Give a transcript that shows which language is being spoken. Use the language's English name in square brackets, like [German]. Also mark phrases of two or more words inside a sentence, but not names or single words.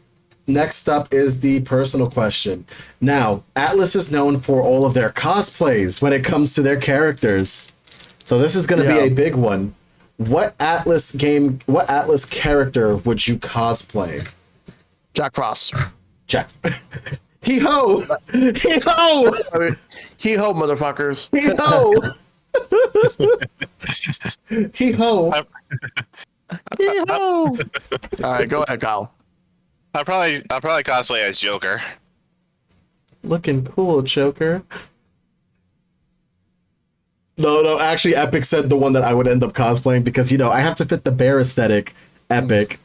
[English] Next up is the personal question. Now, Atlas is known for all of their cosplays when it comes to their characters. So this is going to be a big one. What Atlas character would you cosplay? Jack Frost. Jack. Hee-ho! Hee-ho! Hee-ho, motherfuckers. Hee-ho! Hee-ho! Hee-ho! All right, go ahead, Kyle. I'll probably cosplay as Joker. Looking cool, Joker. No, actually, Epic said the one that I would end up cosplaying because, you know, I have to fit the bear aesthetic, Epic.